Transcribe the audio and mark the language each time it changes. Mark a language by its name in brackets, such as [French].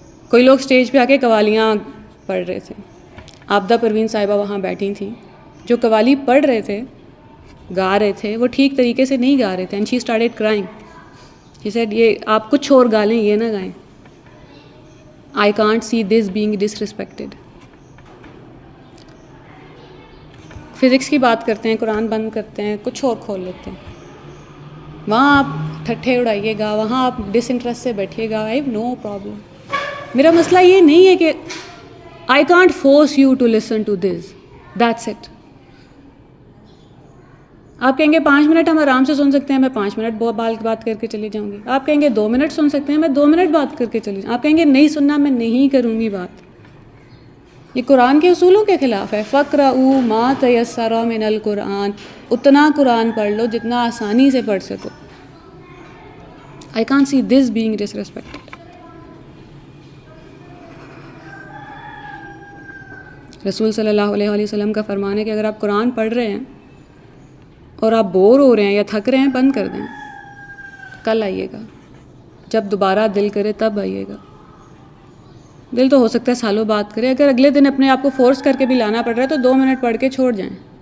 [Urdu] کوئی لوگ اسٹیج پہ آ کے قوالیاں پڑھ رہے تھے. آبدہ پروین صاحبہ وہاں بیٹھی تھیں. جو قوالی پڑھ رہے تھے, گا رہے تھے, وہ ٹھیک طریقے سے نہیں گا رہے تھے. [English] And she started crying. She said [Urdu] یہ آپ کچھ اور گا لیں, یہ نہ گائیں. [English] I can't see this being disrespected. [Urdu] Physics کی بات کرتے ہیں, قرآن بند کرتے ہیں, کچھ اور کھول لیتے ہیں. وہاں آپ ٹھٹھے اڑائیے گا, وہاں آپ ڈس انٹرسٹ سے بیٹھیے گا. [English] I have no problem. [Urdu] میرا مسئلہ یہ نہیں ہے کہ [English] I can't force you to listen to this. That's it. [Urdu] آپ کہیں گے 5 منٹ ہم آرام سے سن سکتے ہیں, میں 5 منٹ بات کر کے چلی جاؤں گی. آپ کہیں گے 2 منٹ سن سکتے ہیں, میں 2 منٹ بات کر کے چلی جاؤں. آپ کہیں گے نہیں سننا, میں نہیں کروں گی بات. یہ قرآن کے اصولوں کے خلاف ہے. [Arabic] فَقْرَؤُوا مَا تَيَسَّرَ مِنَ الْقُرْآنِ. [Urdu] اتنا قرآن پڑھ لو جتنا آسانی سے پڑھ سکو. [English] I can't see this being disrespected. [Urdu] رسول صلی اللہ علیہ وسلم کا فرمان ہے کہ اگر آپ قرآن پڑھ رہے ہیں اور آپ بور ہو رہے ہیں یا تھک رہے ہیں, بند کر دیں. کل آئیے گا, جب دوبارہ دل کرے تب آئیے گا. دل تو ہو سکتا ہے سالوں بات کرے. اگر اگلے دن اپنے آپ کو فورس کر کے بھی لانا پڑ رہا ہے تو 2 منٹ پڑھ کے چھوڑ جائیں.